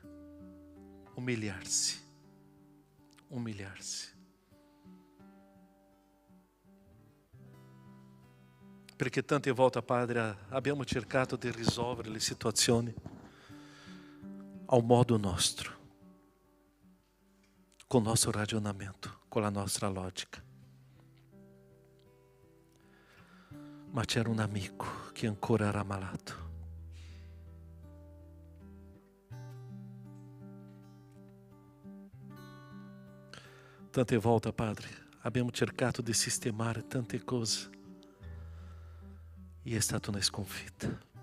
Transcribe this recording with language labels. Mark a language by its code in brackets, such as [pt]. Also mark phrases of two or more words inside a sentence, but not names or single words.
[it] Umiliarsi. Perché tante volte, Padre, abbiamo cercato di risolvere le situazioni ao modo nostro, [pt] com o nosso ragionamento, com a nossa lógica. [it] Ma c'era un amico che ancora era malato. Tante volte, Padre, abbiamo cercato di sistemare tante cose e è stata una sconfitta.